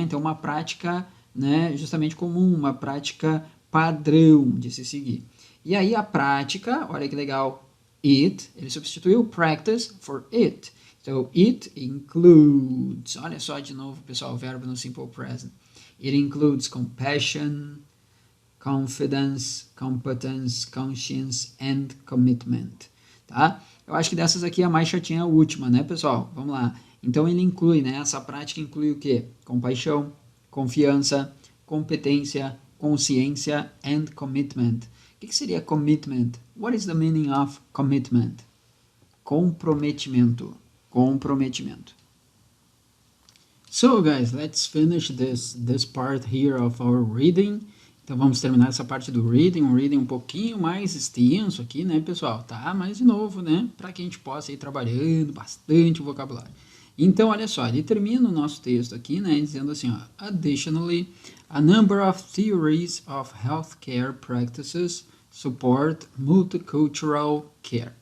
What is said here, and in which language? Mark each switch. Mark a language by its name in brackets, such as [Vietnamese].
[Portuguese] Então, uma prática, né, justamente comum, uma prática padrão de se seguir. E aí a prática, olha que legal, it, ele substituiu practice for it. Então, it includes, olha só de novo, pessoal, o verbo no simple present. [English] It includes compassion, confidence, competence, conscience and commitment, [Portuguese] tá? Eu acho que dessas aqui a mais chatinha é a última, né, pessoal? Vamos lá. Então, ele inclui, né? Essa prática inclui o quê? Compaixão, confiança, competência, consciência and commitment. O que seria [English] commitment? What is the meaning of commitment? [Portuguese] Comprometimento. comprometimento. [English] So guys, let's finish this part here of our reading. [Portuguese] Então vamos terminar essa parte do reading, um reading um pouquinho mais extenso aqui, né, pessoal? Tá? Mas de novo, né, para que a gente possa ir trabalhando bastante o vocabulário. Então, olha só, ele termina o nosso texto aqui, né, dizendo assim, ó, [English] additionally, a number of theories of healthcare practices support multicultural care.